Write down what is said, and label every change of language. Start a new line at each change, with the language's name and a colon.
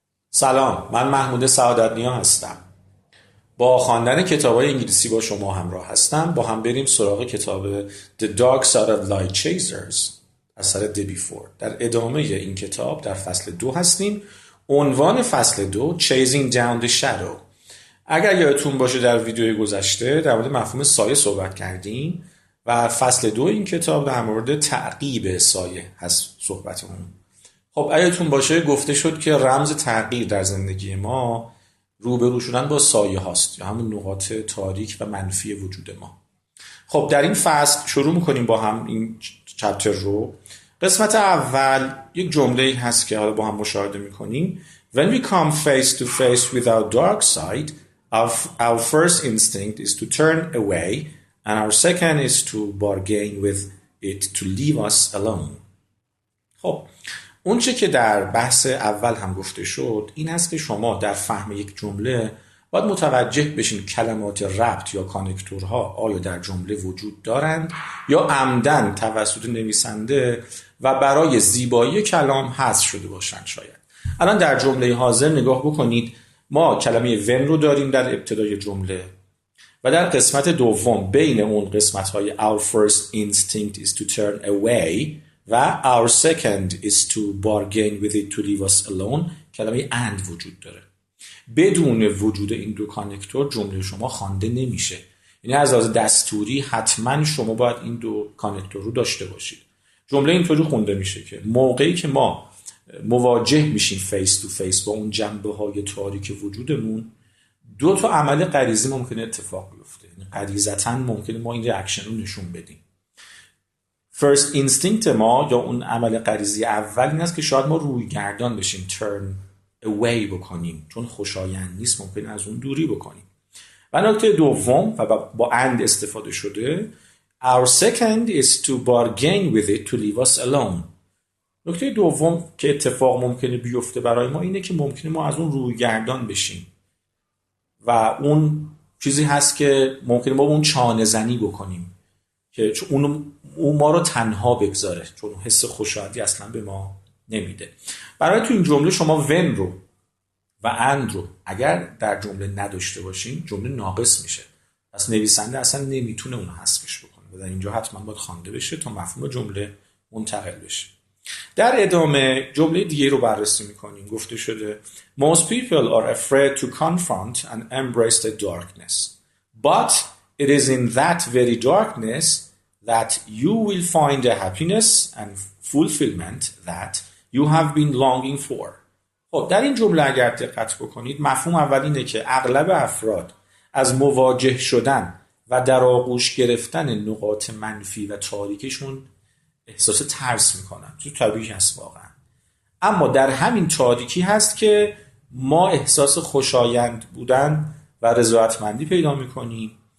Persian: سلام، من محمود سعادت‌نیا هستم. با خواندن کتاب‌های انگلیسی با شما همراه هستم. با هم بریم سراغ کتاب The Dark Side of Light Chasers اثر دبی فورد. در ادامه این کتاب در فصل 2 هستیم. عنوان فصل 2 Chasing Down the Shadow. اگر یادتون باشه در ویدیوی گذشته در مورد مفهوم سایه صحبت کردیم و فصل 2 این کتاب در مورد تعقیب سایه هست صحبتمون. خب یادتون باشه گفته شد که رمز تغییر در زندگی ما روبرو شدن با سایه هاست یا همون نقاط تاریک و منفی وجود ما. خب در این فصل شروع میکنیم با هم این چپتر رو. قسمت اول یک جمله هست که حالا با هم مشاهده میکنیم.
English: When we come face to face with our dark side, our first instinct is to turn away and our second is to bargain with it to leave us alone.
Persian: خب اون چه که در بحث اول هم گفته شد این هست که شما در فهم یک جمله باید متوجه بشین کلمات ربط یا کانکتورها آیا در جمله وجود دارند یا عمدن توسط نویسنده و برای زیبایی کلام حذف شده باشند. شاید الان در جمله حاضر نگاه بکنید. ما کلمه
English: when
Persian: رو داریم در ابتدای جمله و در قسمت دوم بین اون قسمت‌های
English: our first instinct is to turn away و our second is to bargain with it to leave us alone کلمه and
Persian: وجود داره. بدون وجود این دو کانکتور جمله شما خوانده نمیشه. یعنی از لحاظ دستوری حتما شما باید این دو کانکتور رو داشته باشید. جمله اینطوری خونده میشه که موقعی که ما مواجه میشیم فیس تو فیس با اون جنبه های تاریک وجودمون دو تا عمل غریزی ممکنه اتفاق بیفته. یعنی غریزتاً ممکنه ما این ریاکشن رو نشون بدیم. first instinct ما یا اون عمل غریزی اول این است که شاید ما روی گردان بشیم
English: turn away
Persian: بکنیم چون خوشایند نیست ممکنه از اون دوری بکنیم. و نکته دوم و با
English: and
Persian: استفاده شده
English: our second is to bargain with it to leave us alone.
Persian: نکته دوم که اتفاق ممکنه بیفته برای ما اینه که ممکنه ما از اون روی گردان بشیم و اون چیزی هست که ممکنه ما اون چانه زنی بکنیم که اون ما رو تنها بگذاره چون حس خوشایندی اصلا به ما نمیده. برای تو این جمله شما when رو و and رو اگر در جمله نداشته باشین جمله ناقص میشه. پس نویسنده اصلا نمیتونه اون حذفش بکنه و در اینجا حتما باید خوانده بشه تا مفهوم جمله منتقل بشه. در ادامه جمله دیگه رو بررسی میکنیم.
English: گفته شده Most people are afraid to confront and embrace the darkness. But it is in that very darkness that you will find the happiness and fulfillment that you have been longing for.
Persian: خب در این جمله اگر دقت بکنید مفهوم اول اینه که اغلب افراد از مواجه شدن و در آغوش گرفتن نقاط منفی و تاریکشون احساس ترس میکنن. تو طبیعی هست واقعا. اما در همین تاریکی هست که ما احساس خوشایند بودن و رضایتمندی پیدا میکنیم.